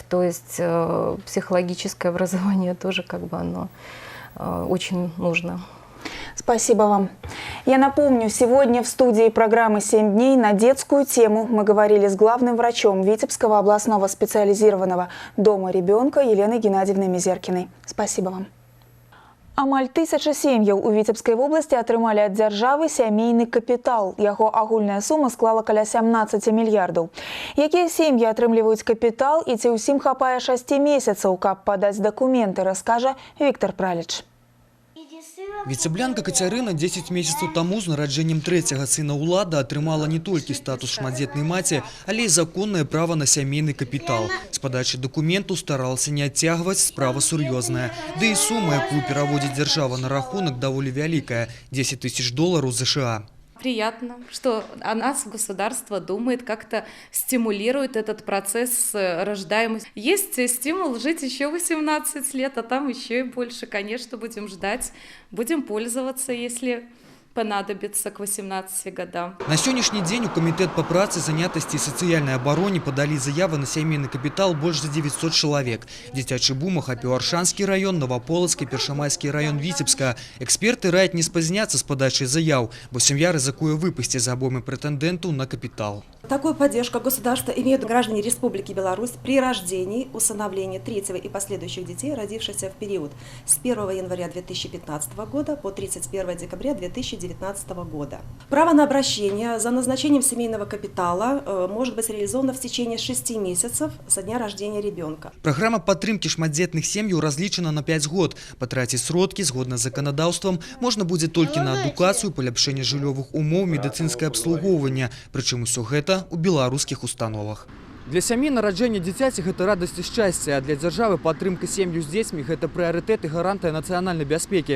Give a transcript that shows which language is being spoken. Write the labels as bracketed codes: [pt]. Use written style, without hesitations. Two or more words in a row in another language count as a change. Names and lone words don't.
[ru] То есть психологическое образование тоже оно очень нужно. Спасибо вам. Я напомню, сегодня в студии программы «7 дней» на детскую тему мы говорили с главным врачом Витебского областного специализированного дома ребенка Еленой Геннадьевной Мизеркиной. Спасибо вам. [be] Амаль 1000 сем'яў у Віцебскай вобласці атрымалі ад дзяржавы сямейны капітал. Яго агульная сума склала каля 17 мільярдаў. Якія сем'і атрымліваюць капітал і ці ўсім хапае 6 месяцаў, каб падаць дакументы, раскажа Віктор Праліч. Віцеблянка Кацярына 10 месяцаў таму з нараджэннем трэцяга сына ўлада атрымала не толькі статус шматдзетнай маці, але і законнае права на сямейны капітал. З падачы дакументу старалася не адцягваць, справа сур'ёзная. Ды і сума, якую пераводзіць дзяржава на рахунак, даволі вялікая – $10 000 США. [ru] Приятно, что о нас государство думает, как-то стимулирует этот процесс рождаемости. Есть стимул жить еще 18 лет, а там еще и больше. Конечно, будем ждать, будем пользоваться, если понадобится к 18 годам. [be] На сённяшні дзень у Камітэт па працы, занятасці і сацыяльнай абароне падалі заявы на сямейны капітал больш за 900 чалавек. Дзіцячы бум ахапіў Аршанскі раён, Новаполацкі, Першамайскі раён Віцебска. Эксперты раяць не спазняцца з падачай заяў, бо сям'я рызыкуе выпасці з абоймы прэтэндэнтаў на капітал. [ru] Такую поддержку государства имеют граждане Республики Беларусь при рождении, усыновлении третьего и последующих детей, родившихся в период с 1 января 2015 года по 31 декабря 2019 года. Право на обращение за назначением семейного капитала может быть реализовано в течение 6 месяцев со дня рождения ребенка. [be] Программа падтрымкі шматдзетных сем'яў разлічана на 5 год. Патраціць сродкі згодна з заканадаўствам можна будзе толькі на адукацыю, паляпшэнне жыллёвых умоў, медыцынскае абслугоўванне. Прычым усё гэта у беларускіх установах. Для сям'і нараджэнне дзіцяці – гэта радасць і шчасце, а для дзяржавы падтрымка сем'яў з дзецьмі – гэта прыярытэт і гарантыя нацыянальнай бяспекі.